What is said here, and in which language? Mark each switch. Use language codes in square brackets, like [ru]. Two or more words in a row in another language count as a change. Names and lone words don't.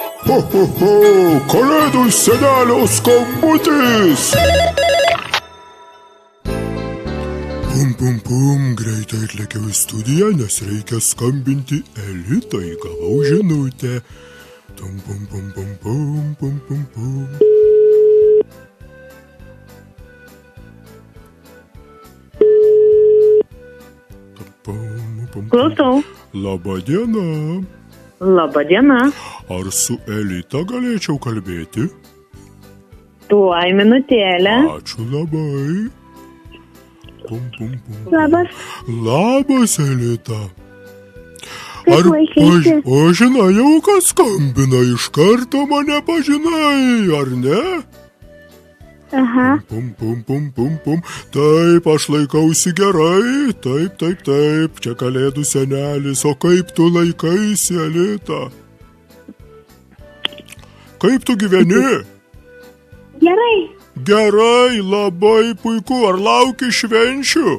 [lt] Ho, ho, ho, kalėdų senelio skambutis. Pum, pum, pum, greitai atlėkiau į studiją, nes reikia skambinti Elitai, gavau žinutę. Tum, pum, pum, pum, pum, pum, pum, pum. Klausau. Labą dieną. Labą dieną. Ar su Elita galėčiau kalbėti? Tuoj minutėlę. Ačiū labai. Pum, pum, pum. Labas. Labas, Elita. Kaip laikėsi? O žinai jau, kas skambina, iš karto mane pažinai, ar ne? Aha. Pum, pum, pum, pum, pum. Taip, aš laikausi gerai. Taip, taip, taip. Čia kalėdų senelis. O kaip tu laikaisi, Elita? Kaip tu gyveni? Gerai. Gerai, labai puiku. Ar lauki švenčių?